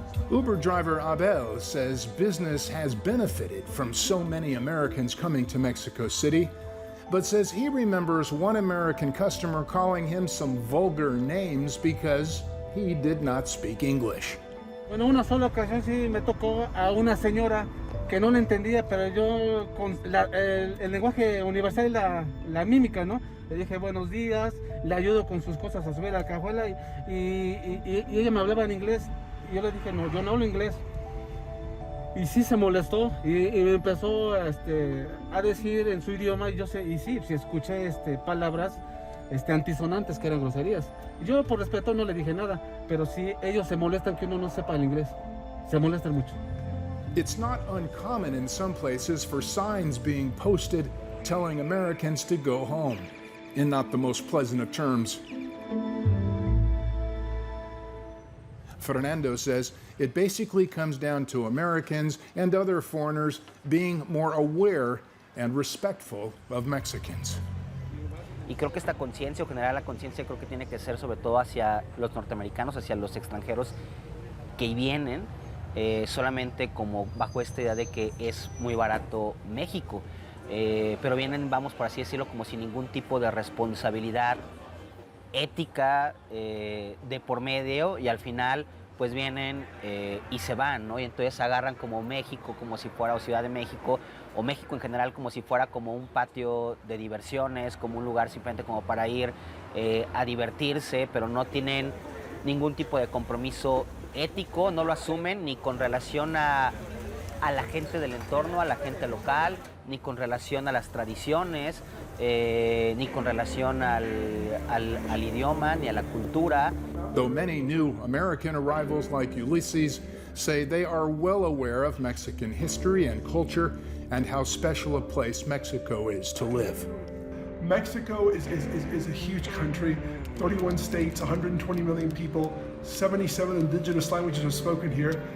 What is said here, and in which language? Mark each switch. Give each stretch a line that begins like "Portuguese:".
English: Uber driver Abel says business has benefited from so many Americans coming to Mexico City, but says he remembers one American customer calling him some vulgar names because he did not speak English.
Spanish: Bueno, una sola ocasión sí me tocó a una señora que no le entendía, pero yo con el lenguaje universal y la mímica, ¿no? Le dije buenos días, le ayudo con sus cosas a subir a la cajuela y ella me hablaba en inglés y yo le dije no, yo no hablo inglés. Y sí se molestó y me empezó a decir en su idioma y sí escuché palabras antisonantes que eran groserías. Yo por respeto no le dije nada, pero sí ellos se molestan que uno no sepa el inglés, se molestan mucho.
English: It's not uncommon in some places for signs being posted telling Americans to go home, in not the most pleasant of terms. Fernando says it basically comes down to Americans and other foreigners being more aware and respectful of Mexicans.
Spanish: Y creo que esta conciencia, o generar la conciencia, creo que tiene que ser sobre todo hacia los norteamericanos, hacia los extranjeros que vienen solamente como bajo esta idea de que es muy barato México. Pero vienen, vamos por así decirlo, como sin ningún tipo de responsabilidad ética de por medio, y al final pues vienen y se van, ¿no? Y entonces agarran como México como si fuera, o Ciudad de México, o México en general como si fuera como un patio de diversiones, como un lugar simplemente como para ir a divertirse, pero no tienen ningún tipo de compromiso ético, no lo asumen ni con relación a la gente del entorno, a la gente local, ni con relación a las tradiciones, ni con relación al idioma, ni a la cultura.
English: Though many new American arrivals like Ulysses say they are well aware of Mexican history and culture and how special a place Mexico is to live. Mexico is a huge country, 31 states, 120 million people, 77 indigenous languages are spoken here.